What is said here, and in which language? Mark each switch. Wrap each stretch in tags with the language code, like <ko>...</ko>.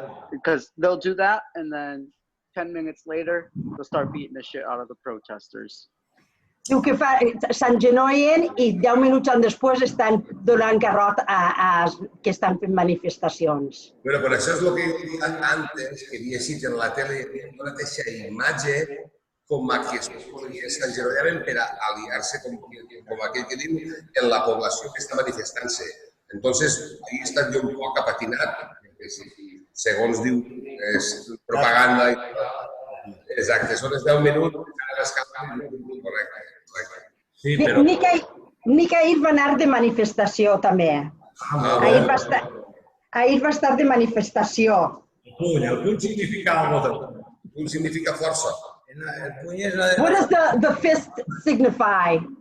<en>Because they'll do that, and then 10 minutes later, they'll start beating the shit out of the protesters.</en> <ca>Diu que s'engenollen i 10 minuts després estan donant garrot a que estan fent manifestacions. Però per això és el que jo deia antes, que havia vist en la tele, una mateixa imatge com a que s'engenollaven per aliar-se, com aquell que diu, en la població que està manifestant-se. Entonces, ahí he estat jo un poc apatinat, segons diu, és propaganda. Exacte, són els 10 minuts, correcte. Sí, però... Nick ahir va anar de manifestació, també. Ahir va estar de manifestació. El puny significa alguna cosa. El puny significa força. El puny és la de...</ca> <en>What does the fist signify?</en>